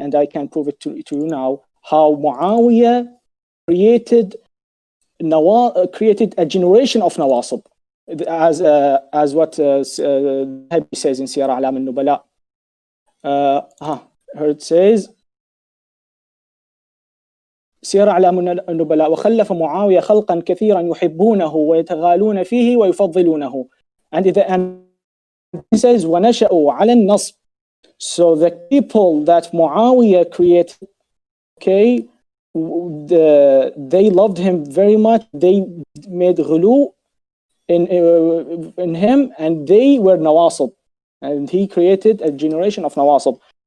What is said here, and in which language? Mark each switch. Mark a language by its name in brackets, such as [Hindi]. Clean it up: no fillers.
[English] And I can prove it to you now how Muawiyah created a generation of nawasib, as what Habi says in Siyar A'lam al-Nubala. Here it says [Arabic] سير أعلام النبلاء وخلف معاوية خلقا كثيرا يحبونه ويتغالون فيه ويفضلونه. [English] And he says [Arabic] ونشأوا على النصب. [English] So the people that Muawiyah created, okay, they loved him very much. They made ghulu in him, and they were nawasib, and he created a generation of nawasib.